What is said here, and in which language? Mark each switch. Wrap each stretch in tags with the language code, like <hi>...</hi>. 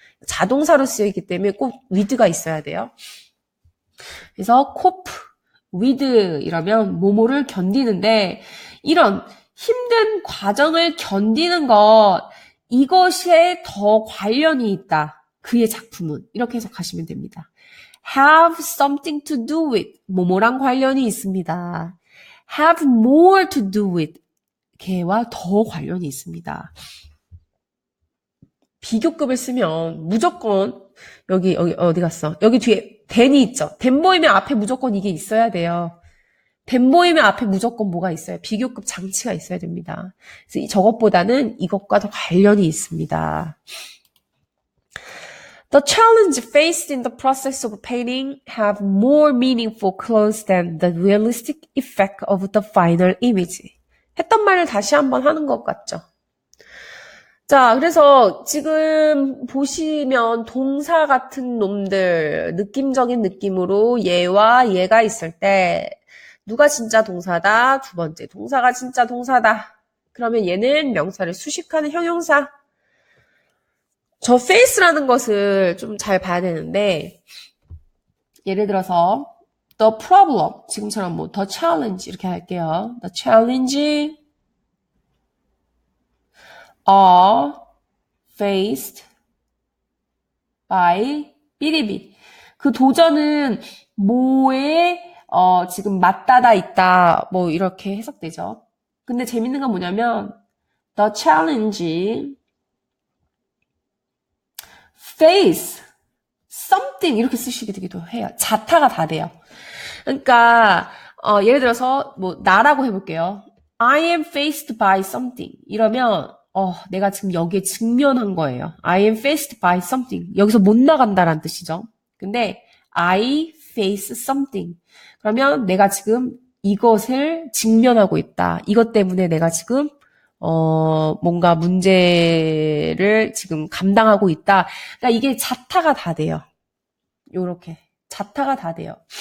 <ko>자동사로 쓰여있기 때문에 꼭 with가 있어야 돼요. 그래서</ko> <en>cope with</en> <ko>이러면 뭐뭐를 견디는데 이런 힘든 과정을 견디는 것 이것에 더 관련이 있다. 그의 작품은 이렇게 해석하시면 됩니다.</ko> <en>have something to do with</en> <ko>뭐뭐랑 관련이 있습니다.</ko> <en>have more to do with</en> <ko>걔와 더 관련이 있습니다. 비교급을 쓰면 무조건 여기 어디 갔어? 여기 뒤에 than이 있죠. than 보이면 앞에 무조건 이게 있어야 돼요. than 보이면 앞에 무조건 뭐가 있어요? 비교급 장치가 있어야 됩니다. 그래서 저것보다는 이것과 더 관련이 있습니다.</ko> <en>The challenge faced in the process of painting have more meaningful clues than the realistic effect of the final image.</en> <ko>했던 말을 다시 한번 하는 것 같죠? 자, 그래서 지금 보시면 동사 같은 놈들, 느낌적인 느낌으로 얘와 얘가 있을 때 누가 진짜 동사다? 두 번째, 동사가 진짜 동사다. 그러면 얘는 명사를 수식하는 형용사. 저 face라는 것을 좀 잘 봐야 되는데 예를 들어서</ko> <en>the problem,</en> <ko>지금처럼 뭐</ko> <en>the challenge</en> <ko>이렇게 할게요.</ko> <en>The challenge are faced by 삐리비.</en> <ko>그 도전은 뭐에 지금 맞닿아 있다. 뭐 이렇게 해석되죠. 근데 재밌는 건 뭐냐면</ko> <en>the challenge face something</en> <ko>이렇게 쓰시기도 해요. 자타가 다 돼요. 그러니까 예를 들어서 뭐 나라고 해볼게요.</ko> <en>I am faced by something</en> <ko>이러면 내가 지금 여기에 직면한 거예요.</ko> <en>I am faced by something.</en> <ko>여기서 못 나간다라는 뜻이죠. 근데</ko> <en>I face something.</en> <ko>그러면 내가 지금 이것을 직면하고 있다. 이것 때문에 내가 지금 뭔가 문제를 지금 감당하고 있다. 그러니까 이게 자타가 다 돼요. 요렇게. 자타가 다 돼요.</ko>